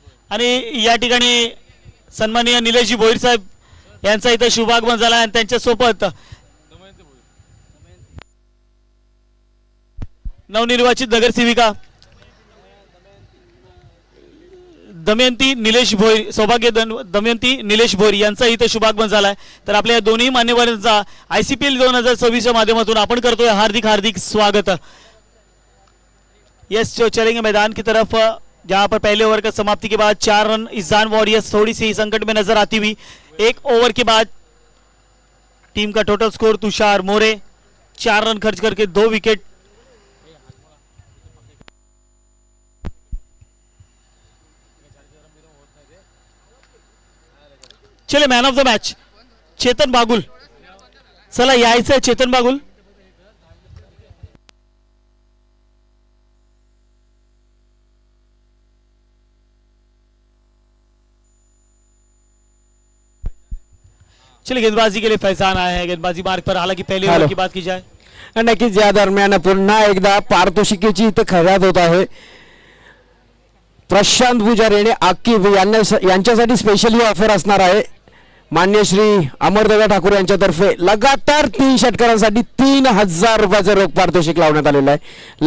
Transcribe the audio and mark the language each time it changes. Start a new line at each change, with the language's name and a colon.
Marathi: आणि या ठिकाणी सन्माननीय निलेशजी भोईर साहेब यांचा इथं शुभागमन झाला आणि त्यांच्यासोबत नवनिर्वाचित नगरसेविका दमयंती निलेश भोईर दमयंती निलेश भोईर यांचा इथं शुभागमन झालाय. तर आपल्या या दोन्ही मान्यवरांचा ICPL 2026 च्या माध्यमातून आपण करतोय हार्दिक हार्दिक स्वागत.
Hindi: यस चलेंगे मैदान की तरफ जहां पर पहले ओवर का समाप्ति के बाद 4 रन ईशान वॉरियर्स थोड़ी सी संकट में नजर आती हुई. 1 ओवर के बाद टीम का टोटल स्कोर तुषार मोरे 4 रन खर्च करके 2 विकेट.
Marathi: चले man of the match Chetan Bagul. चला यायचंय चेतन बागुल.
Hindi: चलिए गेंदबाजी के लिए फैजान आए हैं गेंदबाजी मार्ग पर. हालांकि पहले ओवर की बात की जाए
Marathi: नक्कीच या दरम्यान पुन्हा एकदा पारितोषिकेची इथं खर्याद होत आहे. प्रशांत पुजारी आणि आकिब यांच्यासाठी स्पेशली ऑफर असणार आहे. मान्य श्री अमरदादा ठाकूर यांच्यातर्फे लगातार 3 षटकारांसाठी 3000 रुपयाचं रोख पारितोषिक लावण्यात आलेलं आहे.